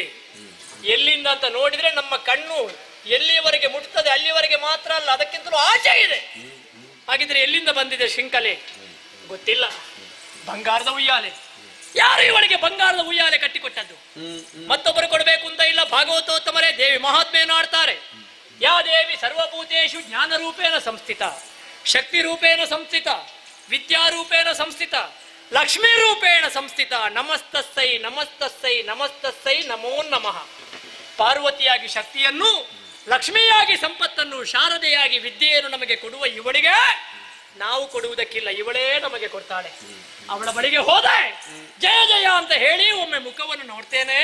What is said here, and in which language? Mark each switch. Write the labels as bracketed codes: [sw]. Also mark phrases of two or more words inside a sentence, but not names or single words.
[kn] ಎಲ್ಲಿಂದ ಅಂತ ನೋಡಿದ್ರೆ ನಮ್ಮ ಕಣ್ಣು ಎಲ್ಲಿಯವರೆಗೆ ಮುಟ್ತದೆ ಅಲ್ಲಿಯವರೆಗೆ ಮಾತ್ರ ಅಲ್ಲ, ಅದಕ್ಕಿಂತಲೂ ಆಚೆ ಇದೆ. ಹಾಗಿದ್ರೆ ಎಲ್ಲಿಂದ ಬಂದಿದೆ ಶೃಂಖಲೆ ಗೊತ್ತಿಲ್ಲ. ಬಂಗಾರದ ಉಯ್ಯಾಲೆ. ಯಾರು ಇವಳಿಗೆ ಬಂಗಾರದ ಉಯ್ಯಾಲೆ ಕಟ್ಟಿಕೊಟ್ಟದ್ದು? ಮತ್ತೊಬ್ಬರು ಕೊಡಬೇಕು ಅಂತ ಇಲ್ಲ. ಭಾಗವತೋತ್ತಮರೇ ದೇವಿ ಮಹಾತ್ಮೆಯನ್ನು ಆಡ್ತಾರೆ. [sa] ಯಾ ದೇವಿ ಸರ್ವಭೂತೇಷು ಜ್ಞಾನ ರೂಪೇಣ ಸಂಸ್ಥಿತ, ಶಕ್ತಿ ರೂಪೇಣ ಸಂಸ್ಥಿತ, ವಿದ್ಯಾರೂಪೇಣ ಸಂಸ್ಥಿತ, ಲಕ್ಷ್ಮೀ ರೂಪೇಣ ಸಂಸ್ಥಿತ. ನಮಸ್ತಸ್ಸೈ ನಮಸ್ತಸ್ಸೈ ನಮಸ್ತಸ್ಸೈ ನಮೋ ನಮಃ. [kn] ಪಾರ್ವತಿಯಾಗಿ ಶಕ್ತಿಯನ್ನು, ಲಕ್ಷ್ಮಿಯಾಗಿ ಸಂಪತ್ತನ್ನು, ಶಾರದೆಯಾಗಿ ವಿದ್ಯೆಯನ್ನು ನಮಗೆ ಕೊಡುವ ಇವಳಿಗೆ ನಾವು ಕೊಡುವುದಕ್ಕಿಲ್ಲ, ಇವಳೇ ನಮಗೆ ಕೊಡ್ತಾಳೆ. ಅವಳ ಬಳಿಗೆ ಹೋದೆ ಜಯ ಜಯ ಅಂತ ಹೇಳಿ ಒಮ್ಮೆ ಮುಖವನ್ನು ನೋಡ್ತೇನೆ.